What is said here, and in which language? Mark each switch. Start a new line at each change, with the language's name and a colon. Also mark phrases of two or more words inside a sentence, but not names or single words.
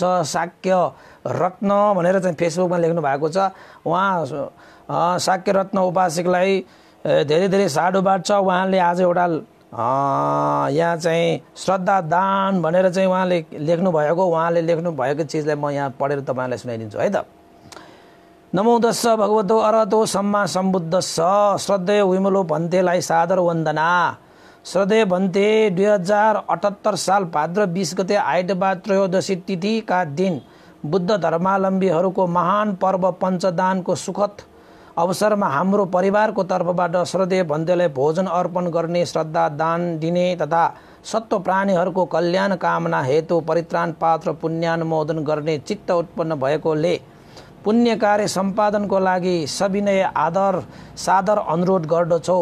Nepali: साक्य रत्न भनेर चाहिँ फेसबुकमा लेख्नु भएको छ। उहाँ साक्य रत्न उपासकलाई धेरै धेरै साधुवाद छ। उहाँले आज एउटा यहाँ चाहिँ श्रद्धादान भनेर चाहिँ उहाँले लेख्नु भएको, उहाँले लेख्नु भएको चिजलाई म यहाँ पढेर तपाईँलाई सुनाइदिन्छु है त।
Pali: नमो तस्स भगवतो अरहतो सम्मा सम्बुद्धस्स।
Nepali: श्रद्धेय विमलो भन्तेलाई सादर वन्दना। श्रद्धेय भन्ते 2078 साल भाद्र 20 गते आइतबार त्रयोदशी तिथिका दिन बुद्ध धर्मावलम्बीहरूको महान पर्व पञ्चदानको सुखद अवसरमा हाम्रो परिवारको तर्फबाट श्रद्धेय भन्तेलाई भोजन अर्पण गर्ने, श्रद्धा दान दिने तथा सत्व प्राणीहरूको कल्याण कामना हेतु परित्राण पात्र पुण्यानुमोदन गर्ने चित्त उत्पन्न भएकोले पुण्य कार्य सम्पादनको लागि सविनय आदर सादर अनुरोध गर्दछौ।